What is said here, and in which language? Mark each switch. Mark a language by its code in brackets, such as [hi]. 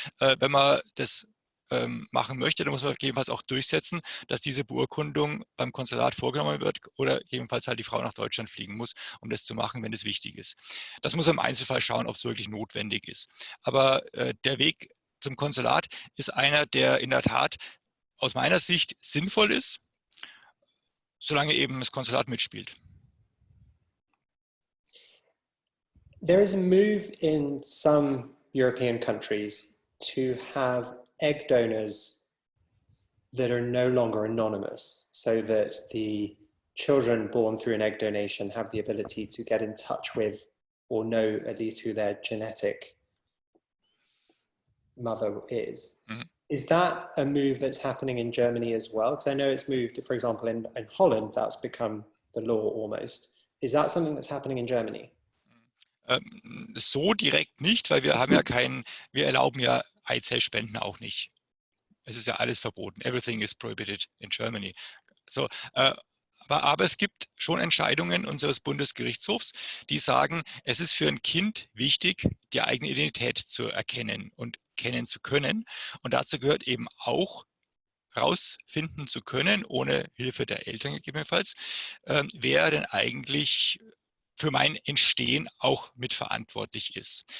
[de] Wenn man das machen möchte, dann muss man gegebenenfalls auch durchsetzen, dass diese Beurkundung beim Konsulat vorgenommen wird oder gegebenenfalls halt die Frau nach Deutschland fliegen muss, um das zu machen, wenn es wichtig ist. Das muss man im Einzelfall schauen, ob es wirklich notwendig ist. Aber der Weg zum Konsulat ist einer, der in der Tat aus meiner Sicht sinnvoll ist, solange eben das Konsulat mitspielt. [en] There is a move in some European countries to have egg donors that are no longer anonymous, so that the children born through an egg donation have the ability to get in touch with or know at least who their genetic mother is. Mm-hmm. Is that a move that's happening in Germany as well? Because I know it's moved, for example, in Holland, that's become the law almost. Is that something that's happening in Germany? [de] So direkt nicht, weil wir erlauben ja Eizellspenden auch nicht. Es ist ja alles verboten. [en] Everything is prohibited in Germany. [de] So, aber es gibt schon Entscheidungen unseres Bundesgerichtshofs, die sagen, es ist für ein Kind wichtig, die eigene Identität zu erkennen und kennen zu können. Und dazu gehört eben auch, herausfinden zu können, ohne Hilfe der Eltern gegebenenfalls, wer denn eigentlich für mein Entstehen auch mitverantwortlich ist.